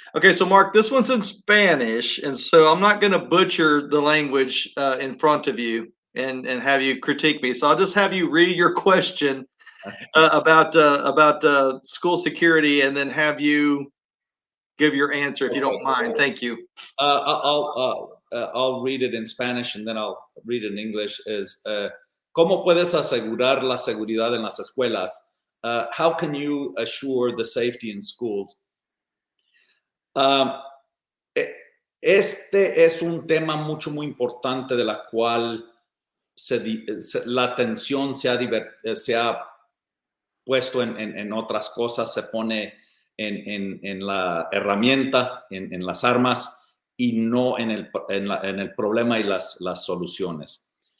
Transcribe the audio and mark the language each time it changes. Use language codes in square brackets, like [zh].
[en] Okay, so Mark, this one's in Spanish, and so I'm not going to butcher the language in front of you and have you critique me. So I'll just have you read your question about school security, and then have you give your answer if you don't mind. Thank you. I'll read it in Spanish and then I'll read it in English. [es] ¿Cómo puedes asegurar la seguridad en las escuelas? [en] How can you assure the safety in schools? [es] Este es un tema muy importante de la cual la atención se ha puesto en otras cosas, se pone en la herramienta, en las armas, y no en el problema y las soluciones.